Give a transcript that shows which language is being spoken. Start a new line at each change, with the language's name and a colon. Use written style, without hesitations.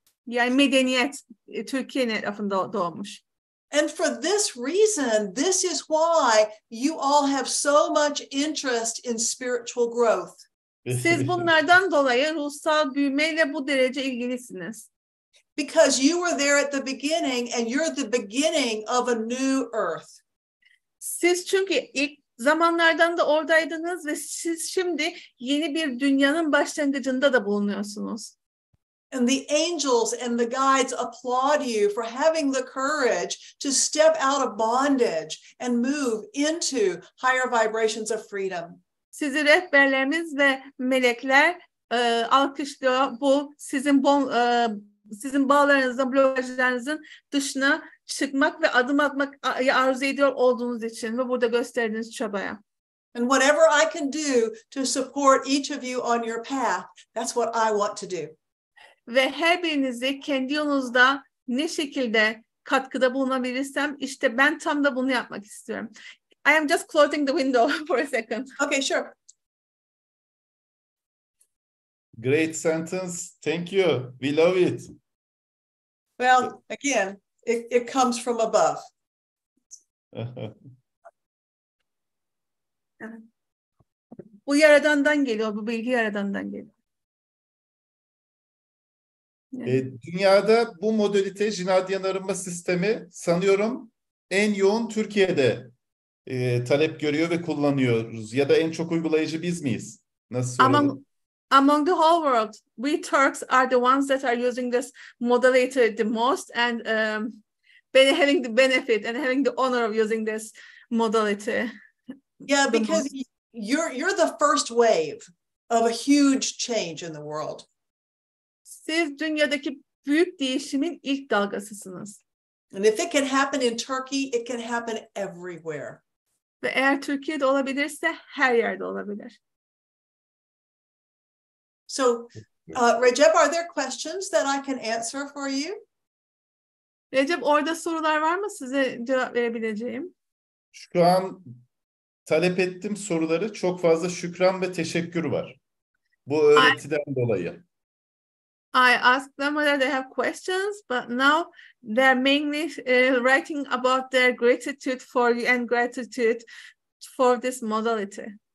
Turkish: Yani medeniyet Türkiye'nin etrafında doğmuş.
English: And for this reason, this is why you all have so much interest in spiritual growth.
Turkish: Siz bunlardan dolayı ruhsal büyümeyle bu derece ilgilisiniz.
English: Because you were there at the beginning and you're the beginning of a new earth.
Turkish: Siz çünkü ilk zamanlardan da oradaydınız ve siz şimdi yeni bir dünyanın başlangıcında da bulunuyorsunuz.
English: And the angels and the guides applaud you for having the courage to step out of bondage and move into higher vibrations of freedom.
Turkish: Sizi rehberlerimiz ve melekler alkışlıyor. Bu sizin bağlarınızın, blokajlarınızın dışına çıkmak ve adım atmak arzu ediyor olduğunuz için ve burada gösterdiğiniz çabaya.
English: And whatever I can do to support each of you on your path, that's what I want to do.
Turkish: Ve her birinizi kendi yolunuzda ne şekilde katkıda bulunabilirsem işte ben tam da bunu yapmak istiyorum.
English: I am just closing the window for a second. Okay, sure. Great sentence. Thank you. We love it. Well, again, it comes from above.
Turkish: Bu Yaradan'dan geliyor, bu bilgi Yaradan'dan geliyor. Dünyada bu modalite jinadyen arınma sistemi sanıyorum en yoğun Türkiye'de talep görüyor ve kullanıyoruz. Ya da en çok uygulayıcı biz miyiz? Nasıl soralım?
English: Among the whole world, we Turks are the ones that are using this modality the most and having the benefit and having the honor of using this modality. Yeah, because you're the first wave of a huge change in the world.
Turkish: Siz dünyadaki büyük değişimin ilk dalgasısınız.
English: And if it can happen in Turkey, it can happen everywhere.
Turkish: Ve eğer Türkiye'de olabilirse her yerde olabilir.
English: So, Recep, are there questions that I can answer for you?
Turkish: Recep, orada sorular var mı size cevap verebileceğim? Şu an talep ettiğim soruları çok fazla şükran ve teşekkür var. Bu öğretiden dolayı.
English: I asked them whether they have questions, but now they're mainly writing about their gratitude for you and gratitude for this modality.